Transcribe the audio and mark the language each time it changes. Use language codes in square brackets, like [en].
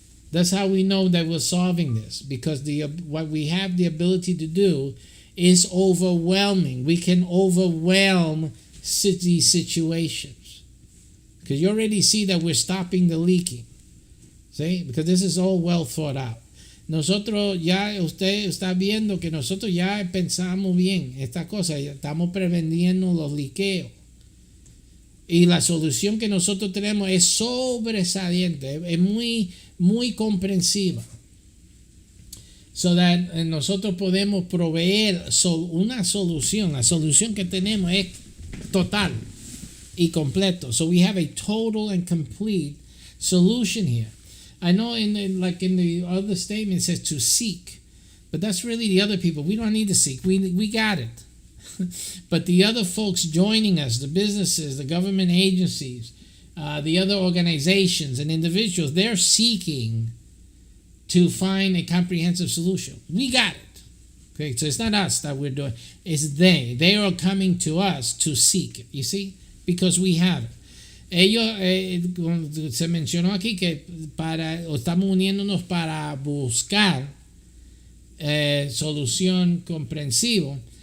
[en] That's how we know that we're solving this, because what we have the ability to do is overwhelming. We can overwhelm these situations because you already see that we're stopping the leaking. See? Because this is all well thought out. [es] Nosotros ya, usted está viendo que nosotros ya pensamos bien esta cosa, ya estamos preveniendo los liqueos. Y la solución que nosotros tenemos es sobresaliente, es muy, muy comprensiva. [en] So that [es] nosotros podemos proveer una solución. La solución que tenemos es total y completo. [en] So we have a total and complete solution here. I know in the other statement it says to seek, but that's really the other people. We don't need to seek. We got it. But the other folks joining us, the businesses, the government agencies, the other organizations and individuals, they're seeking to find a comprehensive solution. We got it. Okay, so it's not us that we're doing. It's they. They are coming to us to seek it. You see, because we have it. [es] Ellos, se mencionó aquí que estamos uniéndonos para buscar solución comprensiva.